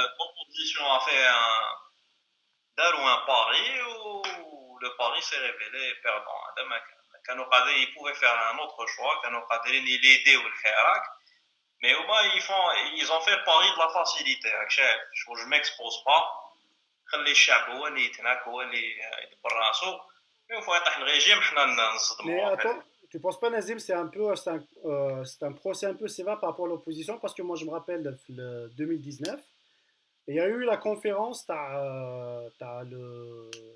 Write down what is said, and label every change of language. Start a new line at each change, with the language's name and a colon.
French: L'opposition a fait un pari où le pari s'est révélé perdant. Ils pouvaient faire un autre choix, l'aider ou le khairak, mais au moins ils ont fait le pari de la facilité. Je m'expose pas.
Arabic: خلي الشعب هو اللي يتناك هو اللي يدبر راسو.
French: Une fois
Arabic: يطيح الريجيم حنا
French: Mais
Arabic: نصدموا.
French: attends, tu penses pas Nazim, c'est un procès un peu sévère par rapport à l'opposition parce que moi je me rappelle le 2019, il y a eu la conférence t'as le